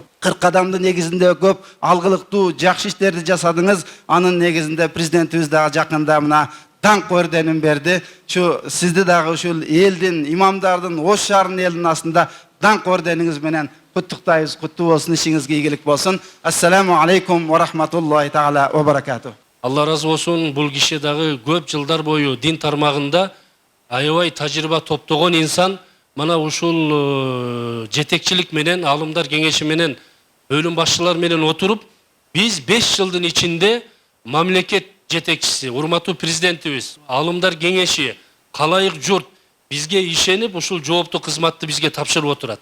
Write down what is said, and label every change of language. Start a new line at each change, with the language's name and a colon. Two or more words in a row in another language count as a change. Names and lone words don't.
Kyrgyz: 40 кадамдын негизинде көп алгылыктуу, жакшы иштерди жасадыңыз. Анын негизинде президентибиз дагы жакында мына даңк орденин берди. Şu сизди дагы ушул элдин, имамдардын, Ош шаарынын элдин астында даңк ордениңиз менен куттуктайбыз. Куттуу болсун, ишиңизге ийгилик болсун.
Arabic: السلام عليكم ورحمة الله تعالى وبركاته.
Kyrgyz: Алла разы болсун. Бул киши дагы көп жылдар бою дин тармагында аябай тажрыйба топтогон инсан. Мана ушул жетекчилик менен, алымдар кеңеши менен, бөлүм башчылар менен отуруп, биз 5 жылдын ичинде мамлекет жетекчиси, урматтуу президентибиз, алымдар кеңеши, калайык журт бизге ишенип, ушул жооптуу кызматты бизге тапшырып отурат.